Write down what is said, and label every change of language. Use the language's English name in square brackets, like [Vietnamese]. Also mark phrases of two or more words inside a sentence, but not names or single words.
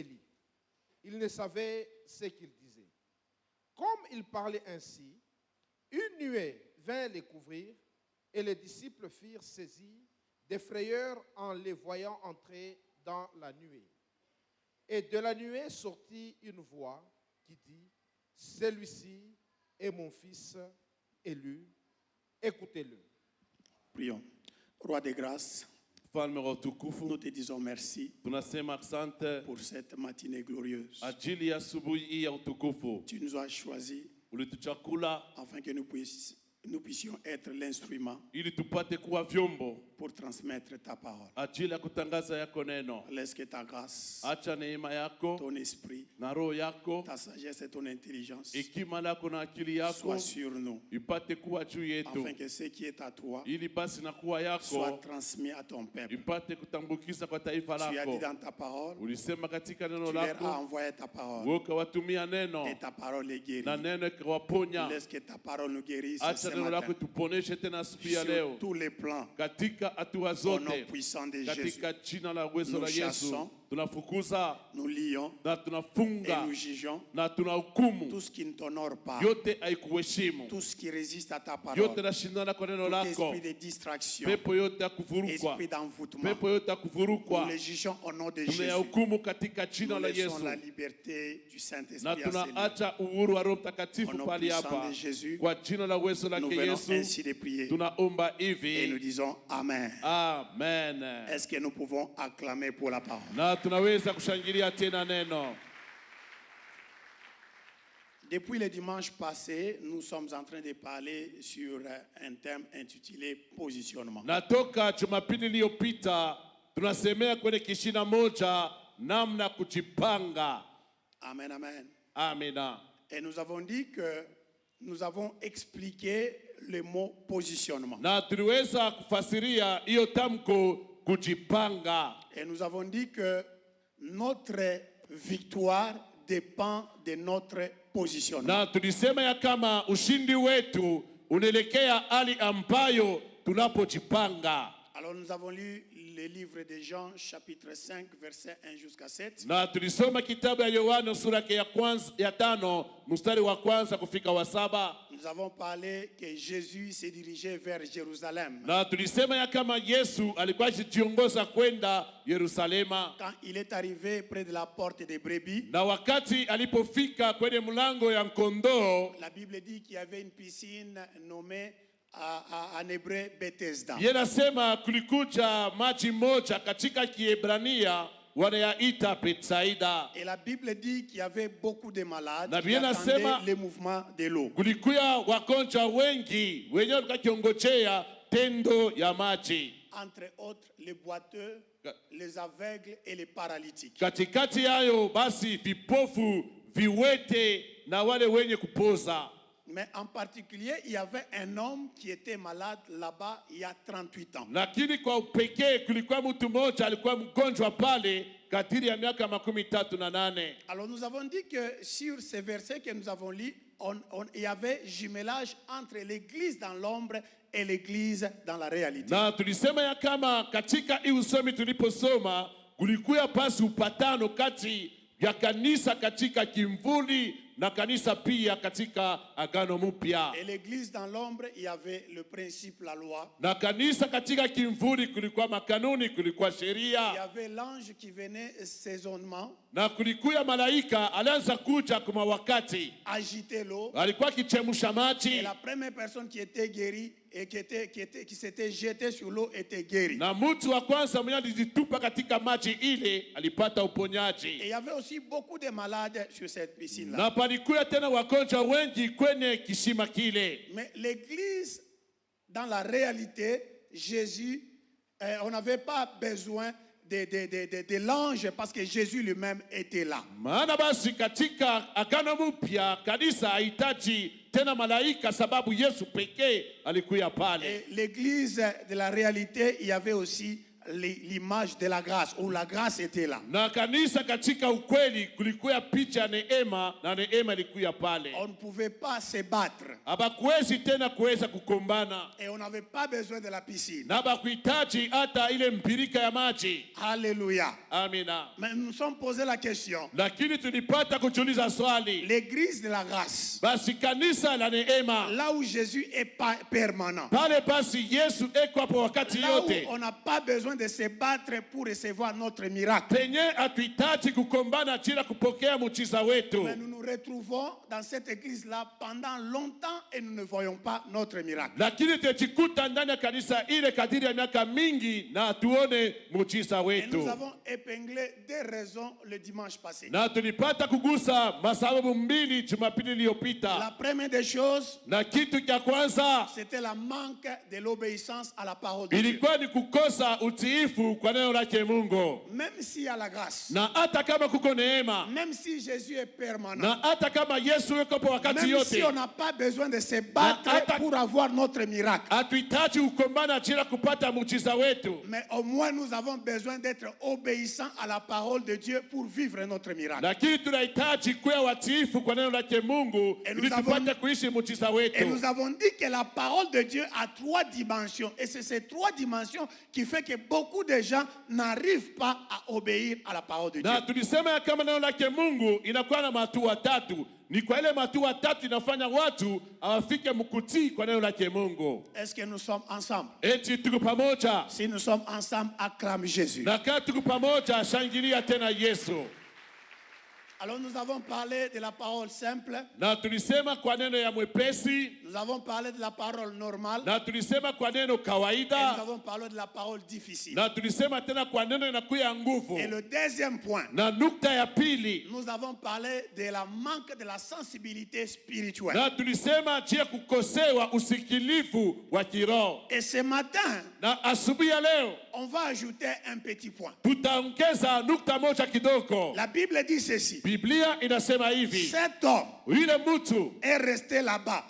[French] » Il ne savait ce qu'il disait. Comme il parlait ainsi, une nuée vint les couvrir et les disciples furent saisis de frayeur en les voyant entrer dans la nuée. Et de la nuée sortit une voix qui dit, « Celui-ci est mon fils élu, écoutez-le. » Prions. Roi de grâce, [Swahili] Mfalme wa utukufu, [French] nous te disons merci [Swahili] tunasema asante [French] pour cette matinée glorieuse. [Swahili] ajili ya asubuhi hii ya utukufu. [French] Tu nous as choisis [Swahili] Ulituchakula [French] afin que nous puissions être l'instrument [Swahili] ili tupate kuwa vyombo [French] pour transmettre ta parole. [Swahili] ajili ya kutangaza yako neno. [French] Laisse que ta grâce, [Swahili] Acha neema yako [French] ton esprit, [Swahili] na roho yako, [French] ta sagesse et ton intelligence [Swahili] hekima lako na akili yako [French] soient sur nous, [Swahili] ipate kuwa juu yetu, [French] afin que ce qui est à toi [Swahili] ili basi na kuwa [French] soit [Swahili] yako [French] transmis à ton peuple. [Swahili] ipate kutambukiza kwa taifa [French] Tu as dit [Swahili] lako. [French] dans ta parole, [Swahili] Ulisema katika neno [French] tu leur as [Swahili] lako, [French] envoyé ta parole [Swahili] wewe ukawatumia neno [French] et ta parole les guérit. [Swahili] na neno ikawaponya. [French] Laisse que ta parole nous guérisse [Swahili] Acha [French] ce [Swahili] neno lako [French] matin [Swahili] tuponeshe tena asubuhi ya [French] sur [Swahili] leo [French] tous les plans [Swahili] katika hatua [French] au nom [Swahili] zote, [French] puissant de Jésus. [Swahili] katika jina la uwezo la [French] Nous [Swahili] Yesu. [French] chassons, [Swahili] Tunafukuza [French] nous lions [Swahili] na [French] et [Swahili] tunafunga [French] nous jugeons [Swahili] na tunahukumu [French] tout ce qui ne t'honore pas, [Swahili] yote haikuheshimu, [French] tout ce qui résiste à ta [Swahili] yote [French] parole, [Swahili] nashindana kwa neno [French] tout [Swahili] lako, [French] esprit de distraction, [Swahili] pepo yote ya kuvurukwa, [French] esprit d'envoûtement. [Swahili] pepo yote ya [French] Nous [Swahili] kuvurukwa [French] les jugeons au nom de Jésus. [Swahili] tunayahukumu katika jina [French] Nous [Swahili] la [French] laissons [Swahili] Yesu, [French] la liberté du [Swahili] na [French] Saint-Esprit à ces lieux. [Swahili] tunaacha uhuru wa Roho [French] Au [Swahili] Mtakatifu [French] nom [Swahili] pali [French] puissant [Swahili] hapa [French] de Jésus, [Swahili] kwa jina la uwezo [French] nous [Swahili] lake [French] venons [Swahili] Yesu. [French] ainsi de prier [Swahili] Tunaomba [French] et nous [Swahili] hivi, [French] disons Amen. [Swahili] amen. [French] Est-ce que nous pouvons acclamer pour la parole? [Swahili] Na tunaweza kushangilia tena neno. [French] Depuis le dimanche passé, nous sommes en train de parler sur un thème intitulé positionnement. [Swahili] Natoka Jumapili iliyopita tunasemea kwenye kishina moja namna kujipanga. [French] Amen, amen. [Swahili] Amina. [French] Et nous avons dit que nous avons expliqué le mot positionnement. [Swahili] Na tuliweza kufasiria hiyo tamko kujipanga. [French] Et nous avons dit que notre victoire dépend de notre positionnement. [Swahili] Na tulisema ya kama ushindi wetu unaelekea hali ambayo tunapojipanga. [French] Alors nous avons lu le livre de Jean, chapitre 5, verset 1 jusqu'à 7. [Swahili] Na tulisoma kitabu ya Yohana sura yake ya 5 mstari wa 1 kufika wa 7. [French] Nous avons parlé que Jésus s'est dirigé vers Jérusalem. [Swahili] Na tulisema ya kama Yesu alikuwa akijiongoza kwenda Yerusalema. [French] Quand il est arrivé près de la porte des brebis, [Swahili] Na wakati alipofika kwenye mlango ya kondoo, [French] la Bible dit qu'il y avait une piscine nommée en hébreu Bethesda. [Swahili] yanasema kulikuja maji moja katika Kiebrania wanayaita Betsaida. [French] Et la Bible dit qu'il y avait beaucoup de malades [Swahili] Na [French] qui [Swahili] Biblia [French] attendaient [Swahili] inasema [French] le mouvement de l'eau. [Swahili] Kulikuwa wagonjwa wengi wenyewe walikuwa kiongojea tendo ya maji. [French] Entre autres, les boiteux, les aveugles et les paralytiques. [Swahili] Katikati yayo basi vipofu, viwete na wale wenye kupoza. [French] Mais en particulier, il y avait un homme qui était malade là-bas il y a 38 ans. [Swahili] Lakini kwa upekee kulikuwa mtu mmoja alikuwa mgonjwa pale kadiri ya miaka 38. [French] Alors nous avons dit que sur ces versets que nous avons lus, il y avait jumelage entre l'église dans l'ombre et l'Église dans la réalité. [Swahili] Na tulisema ya kama katika hii usomi tuliposoma kulikuwa pasi upatano kati ya kanisa katika kimvuli na kanisa pia katika agano mpya. [French] Et l'Église dans l'ombre, il y avait le principe, la loi. [Swahili] Na kanisa katika kimvuli kulikuwa makanuni, kulikuwa [French] Il y [Swahili] sheria. [French] avait l'ange qui venait saisonnement, [Swahili] Na kulikuwa malaika alianza kuja kwa wakati. [French] agiter l'eau. [Swahili] Alikuwa akichemsha [French] Et [Swahili] maji. [French] la première personne qui était guérie et qui s'était jetée sur l'eau était guérie. [Swahili] Na mtu wa kwanza mwenye alijitupa katika maji ile alipata [French] Et il [Swahili] uponyaji. [French] y avait aussi beaucoup de malades sur cette piscine-là. [Swahili] Na palikuwa tena wagonjwa wengi kwenye kisima kile. [French] Mais l'Église, dans la réalité, Jésus, on n'avait pas besoin de l'ange parce que Jésus lui-même était là. [Swahili] Maana basi katika agano mpya kanisa hahitaji tena malaika sababu Yesu pekee alikuwa pale. [French] Et l'Église de la réalité, il y avait aussi l'image de la grâce, où la grâce était là. [Swahili] Na kanisa katika ukweli kulikuwa picha ya neema na neema ilikuwa pale. [French] On ne pouvait pas se battre [Swahili] Habakuwezi tena kuweza kukombana. [French] et on n'avait pas besoin de la piscine. [Swahili] Na habakuhitaji hata ile mpirika ya maji. [French] Alléluia. [Swahili] Amina. [French] Mais nous nous sommes posé la question. [Swahili] Lakini tulipata kujiuliza swali. [French] L'église de la grâce, [Swahili] Basi kanisa la neema [French] là où Jésus est permanent, [Swahili] pale basi Yesu eko hapo wakati [French] là où [Swahili] yote. [French] on n'a pas besoin de se battre pour recevoir notre miracle. [Swahili] Penye hatuhitaji kukombana chila kupokea muujiza wetu. [French] Mais nous nous retrouvons dans cette église-là pendant longtemps et nous ne voyons pas notre miracle. [Swahili] Lakini tujikuta ndani ya kanisa ile kadiri ya miaka mingi na hatuone muujiza [French] Et [Swahili] wetu. [French] nous avons épinglé des raisons le dimanche passé. [Swahili] Na tulipata kugusa masababu mbili Jumapili [French] La [Swahili] iliyopita. [French] première des choses, [Swahili] Na kitu cha kwanza [French] c'était la manque de l'obéissance à la parole de Dieu. [Swahili] ilikuwa ni kukosa utiifu kwa neno lake Mungu. [French] Même s'il y a la grâce, [Swahili] Na hata kama kuko neema, [French] même si Jésus est permanent, [Swahili] na hata kama Yesu yuko hapo wakati [French] même si [Swahili] yote, [French] on n'a pas besoin de se battre Atta- pour avoir notre miracle, [Swahili] hatuhitaji kukombana chila kupata muujiza wetu. [French] mais au moins nous avons besoin d'être obéissants à la parole de Dieu pour vivre notre miracle. [Swahili] Lakini tunahitaji kuwa watiifu kwa neno lake Mungu [French] Et [Swahili] ili [French] nous avons- [Swahili] tupate kuishi muujiza [French] Et [Swahili] wetu. [French] nous avons dit que la parole de Dieu a 3 dimensions. Et c'est ces 3 dimensions qui fait que beaucoup de gens n'arrivent pas à obéir à la parole de Dieu. [Swahili] Na tulisema ya kama neno lake Mungu inakuwa na matua tatu. Ni kwa ile matua tatu inafanya watu hawafike mkutii kwa neno lake Mungu. [French] Est-ce que nous sommes ensemble? [Swahili] Eti tuko pamoja. [French] Si nous sommes ensemble, acclame Jésus. [Swahili] Na kama tuko pamoja, shangilia tena Yesu. [French] Alors nous avons parlé de la parole simple, [Swahili] Na tulisema kwa neno ya mwepesi, [French] nous avons parlé de la parole normale, [Swahili] na tulisema kwa neno [French] et nous [Swahili] kawaida, [French] avons parlé de la parole difficile. [Swahili] na tulisema tena kwa neno inakuya nguvu. [French] Et le deuxième point, [Swahili] Na nukta ya pili, [French] nous avons parlé de la manque de la sensibilité spirituelle. [Swahili] na tulisema juu ya kukosewa usikilivu wa kiroho. [French] Et ce matin, [Swahili] Na asubuhi ya leo [French] on va ajouter un petit point. [Swahili] tutaongeza nukta moja kidogo. [French] La Bible dit ceci. [Swahili] Biblia inasema hivi, [French] Cet homme [Swahili] yule mtu [French] est resté là-bas